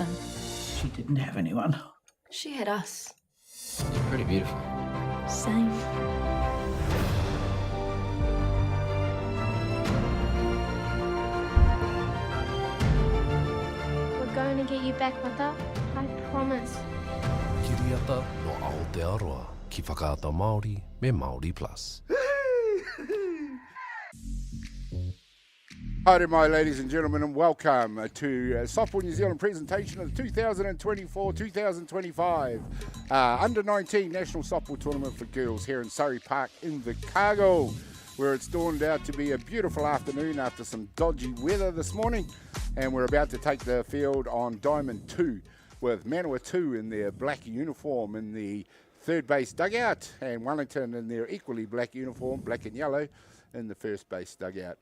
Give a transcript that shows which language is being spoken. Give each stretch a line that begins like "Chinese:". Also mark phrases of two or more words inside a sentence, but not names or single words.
English: She didn't have anyone. She had us. You're pretty beautiful. Same. We're going to get you back, Mata. I promise.
Māori: Kiriata no Aotearoa, ki whakaata Māori me Māori Plus.
English: Hi there, my ladies and gentlemen, and welcome to Softball New Zealand presentation of the 2024-2025 Under-19 National Softball Tournament for Girls here in Surrey Park, Invercargill, where it's dawned out to be a beautiful afternoon after some dodgy weather this morning, and we're about to take the field on Diamond 2 with Manawatu in their black uniform in the third base dugout, and Wellington in their equally black uniform, black and yellow, in the first base dugout.